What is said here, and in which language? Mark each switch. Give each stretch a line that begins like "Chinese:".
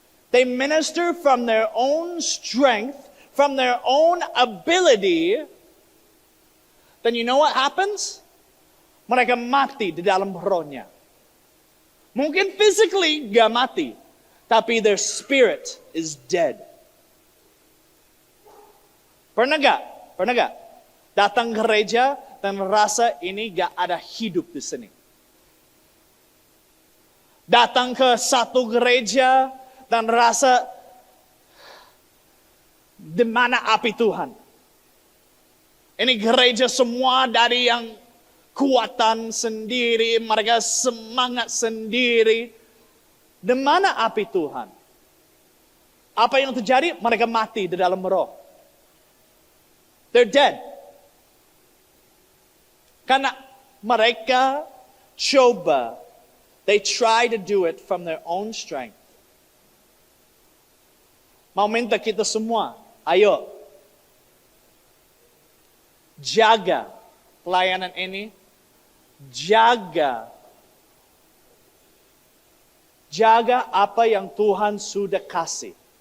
English: They minister from their own strength, from their own ability. Then you know what happens?
Indonesian: Mereka mati di dalam rohnya. Mungkin
English: physically
Indonesian: gak mati, tapi
English: their spirit is dead.
Indonesian: Pernah gak? Datang gereja dan rasa ini gak ada hidup di sini. Datang ke satu gereja dan rasa di mana api Tuhan. Ini gereja semua dari yang kuatan sendiri, mereka semangat sendiri. Di mana api Tuhan? Apa yang terjadi? Mereka mati di dalam roh.
English: They're dead.
Indonesian: Karena mereka coba,
English: they try to do it from their own strength.
Indonesian: Mau minta kita semua, ayo, jaga pelayanan ini, jaga apa yang Tuhan sudah kasih.